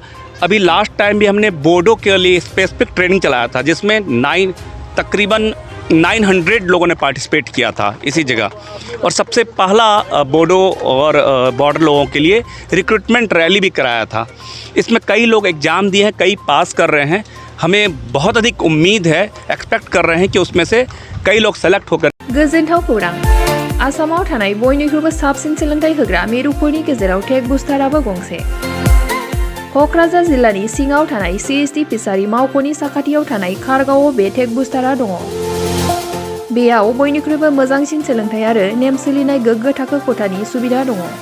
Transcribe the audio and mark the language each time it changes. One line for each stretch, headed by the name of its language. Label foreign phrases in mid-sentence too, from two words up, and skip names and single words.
Hindi: अभी
English: last time
Hindi: भी हमने बोडो के लिए
English: specific training
Hindi: चलाया था, जिसमें तकरीबन 900 लोगों ने पार्टिसिपेट किया था इसी जगह। और सबसे पहला बोडो और बॉर्डर लोगों के लिए
English: recruitment rally
Hindi: भी कराया था। इसमें कई लोग एग्ज़ाम दिए हैं, कई पास कर रहे हैं। हमें बहुत अधिक उम्मीद है, एक्सपेक्ट कर रहे हैं कि उसमें से कई लोग सेलेक्ट होकर
Bodo: गोजोनथाव खौरां। आसामाव थानाय बयनिख्रुइबो साबसिन सोलोंथाइ होग्रा मिरुफोरनि गेजेराव टेक बुस्टाराबो गंसे। क'क्राझार जिल्लानि सिङाव थानाय CST फिसारि मावख'नि साखाथियाव थानाय खारगावआव बे टेक बुस्टारा दङ। बेयाव बयनिख्रुइबो मोजांसिन सोलोंथाइ आरो नेम सोलिनाय गोग्गो थाखो खथानि सुबिदा दङ।